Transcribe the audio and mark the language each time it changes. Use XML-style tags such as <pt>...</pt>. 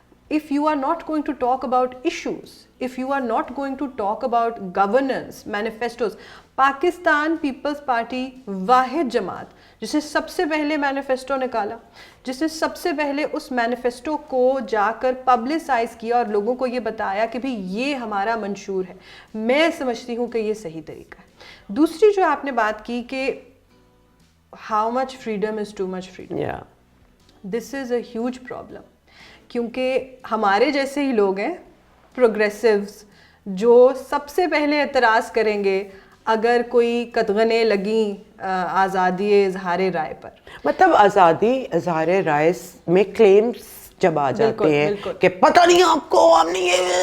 <en>If you are not going to talk about issues, if you are not going to talk about governance, manifestos,</en> <ur>Pakistan Peoples party واحد جماعت جس نے سب سے پہلے manifesto نکالا, جس نے سب سے پہلے اس مینیفیسٹو کو جا کر پبلسائز کیا اور لوگوں کو یہ بتایا کہ بھئی یہ ہمارا منشور ہے, میں سمجھتی ہوں کہ یہ صحیح طریقہ ہے. دوسری جو آپ نے بات کی کہ</ur> <en>how much freedom is too much freedom, this is a huge problem.</en> <ur>کیونکہ ہمارے جیسے ہی لوگ ہیں پروگریسوز جو سب سے پہلے اعتراض کریں گے اگر کوئی قدغنیں لگیں آزادی اظہار رائے پر. مطلب آزادی اظہار رائے میں کلیمز جب آ جاتے ہیں کہ پتہ نہیں آپ کو ہم نے یہ,</ur>